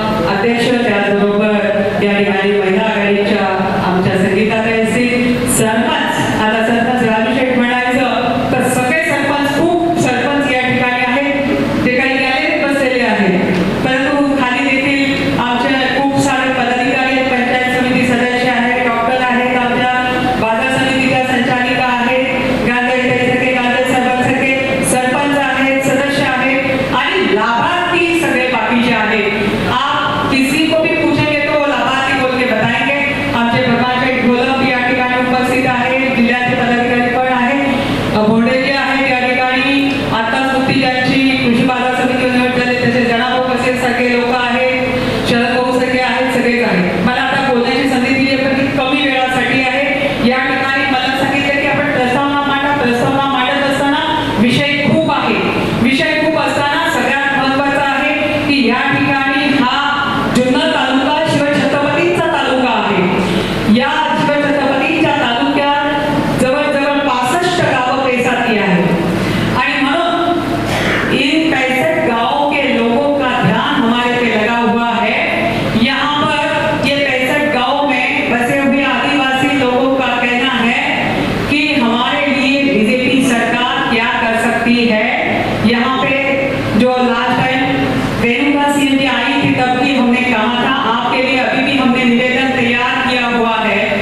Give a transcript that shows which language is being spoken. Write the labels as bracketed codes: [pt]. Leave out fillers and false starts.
[mr] अध्यक्ष, त्याचबरोबर या ठिकाणी महिला आघाडीच्या आमच्या संगीताताई असतील, सरपंच, आता सरपंच रामशेठ म्हणायचं तर सगळे सरपंच खूप सरपंच या ठिकाणी आहेत जे काही गॅलरीत बसलेले आहेत, परंतु खाली देखील आमचे खूप सारे पदाधिकारी आहेत, पंचायत समिती सदस्य आहेत, डॉक्टर आहेत, आमच्या बाजार समितीच्या संचालिका आहेत, गांधीसारखे गांधीसाहेबांसारखे सरपंच आहेत, सदस्य आहेत आणि लाभार्थी सगळे बाकीचे आहेत। [hi] आप किसी को भी पूछेंगे तो लाभार्थी बोल के बताएंगे। [mr] आमचे प्रकाश घोलप या ठिकाणी उपस्थित आहेत, जिल्ह्याचे पदाधिकारी पण आहेत, भोंडे जे आहेत या ठिकाणी आता सुट्टी ज्यांची कृषी बाजार समितीवर निवडलेले तसे जनाभाऊ कसे सारखे लोक आहेत, शरद भाऊ सारखे आहेत, सगळेच आहेत। मला आता बोलण्याची संधी दिली पण कमी वेळासाठी आहे। या ठिकाणी मला सांगितलं की आपण प्रस्तावना मांडत असताना विषय खूप आहे, विषय खूप असताना सगळ्यात महत्वाचा आहे की या ठिकाणी हा जुन्नर तालुका शिवछत्रपतींचा तालुका आहे। या शिवछत्रपतींच्या तालुक्यात जवळजवळ 65 गावं पेसाती आहेत आणि म्हणून [hi] इन 65 गावों के लोगों का ध्यान हमारे पे लगा हुआ है। यहाँ पर ये 65 गांवों में बसे हुए आदिवासी लोगों का कहना है कि हमारे लिए बीजेपी सरकार क्या कर सकती है। यहाँ पे जो लास्ट टाइम रेणुका सिंह जी आई थी तब भी हमने कहा था आपके लिए अभी भी हमने निवेदन तैयार किया हुआ है